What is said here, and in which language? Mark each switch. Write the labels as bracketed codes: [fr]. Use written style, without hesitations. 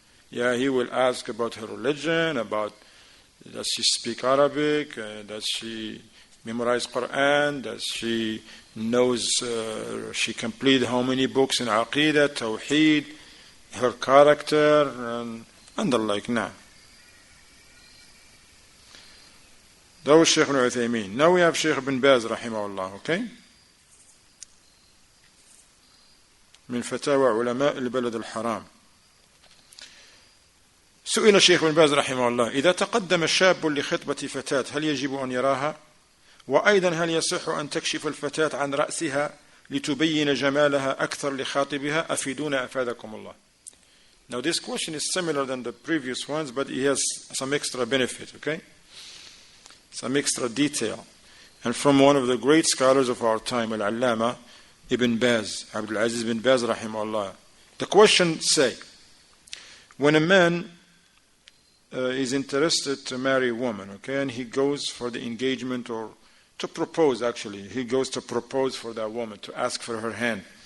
[en] Yeah, he will ask about her religion, about does she speak Arabic, does she memorize Quran, does she knows, she completed how many books in Aqidah, Tawheed, her character, and the like. Now, that was Shaykh ibn Uthaymeen. Now we have Shaykh ibn Baz, rahimahullah, okay? [ar] من فتاوى علماء البلد الحرام. سئل الشيخ ابن باز رحمه الله: إذا تقدم شاب لخطبة فتاة هل يجب أن يراها؟ وأيضا هل يصح أن تكشف الفتاة عن رأسها لتبين جمالها أكثر لخاطبها؟ أفيدونا أفادكم الله. [en] Now this question is similar than the previous ones, but it has some extra benefit, okay? Some extra detail. And from one of the great scholars of our time, Al-Allama Ibn Baz, Abdul Aziz ibn Baz rahimahullah. The question say, when a man is interested to marry a woman, okay, and he goes for the engagement or to propose, actually, he goes to propose for that woman, to ask for her hand.